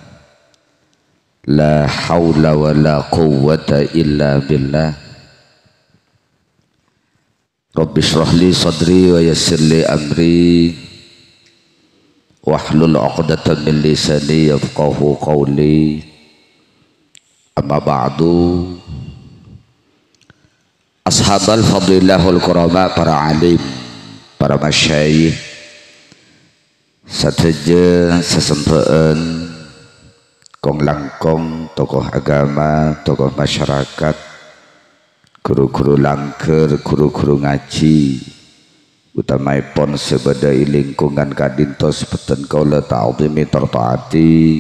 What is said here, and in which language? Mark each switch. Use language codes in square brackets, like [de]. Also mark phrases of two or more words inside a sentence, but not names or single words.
[ar] لا حول ولا قوة إلا بالله. رب اشرح لي صدري ويسر لي أمري واحلل عقدة من لساني يفقهوا قولي. أما بعد. أصحاب الفضيلة الكرماء, [mad] para alim, para masyayikh, sateje sesempeen kong langkong, tokoh agama, tokoh masyarakat, guru-guru langker, guru-guru ngaji, utamaipun sebadai lingkungan kadinto sepetan kaula ta'zimi tertaati